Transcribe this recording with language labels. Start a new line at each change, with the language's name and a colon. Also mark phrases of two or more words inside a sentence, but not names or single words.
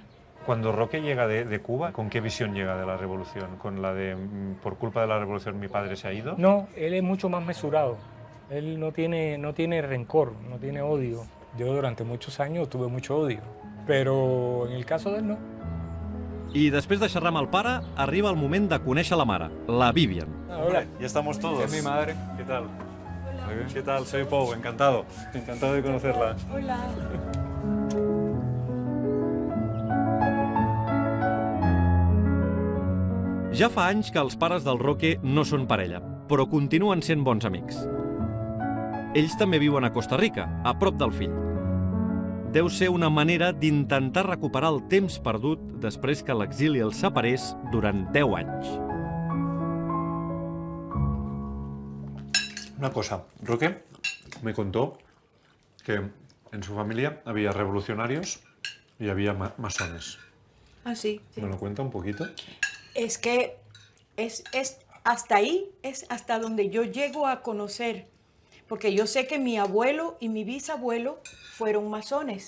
Spanish: Cuando Roque llega de Cuba, ¿con qué visión llega de la revolución? ¿Con la de por culpa de la revolución mi padre se ha ido? No, él es mucho más mesurado. Él no tiene rencor, no tiene odio. Yo durante muchos años tuve mucho odio, pero en el caso de él no.
Catalan: I després de xerrar amb el pare, arriba el moment de conèixer la mare, la Vivian.
Spanish: Hola. Ya estamos todos. Es mi madre. ¿Qué tal? ¿Qué tal? Soy Pau, encantado. Encantado de conocerla. Hola.
Catalan: Ja fa anys que els pares del Roque no són parella, però continuen sent bons amics. Ells també viuen a Costa Rica, a prop del fill. Deu ser una manera d'intentar recuperar el temps perdut després que l'exili els separés durant 10 anys.
Spanish: Una cosa, Roque me contó que en su familia había revolucionarios y había masones. Ah, sí. Sí. ¿Me lo cuenta un poquito? Es que es hasta ahí, es hasta donde yo llego a conocer. Porque yo sé que mi abuelo y mi bisabuelo fueron masones.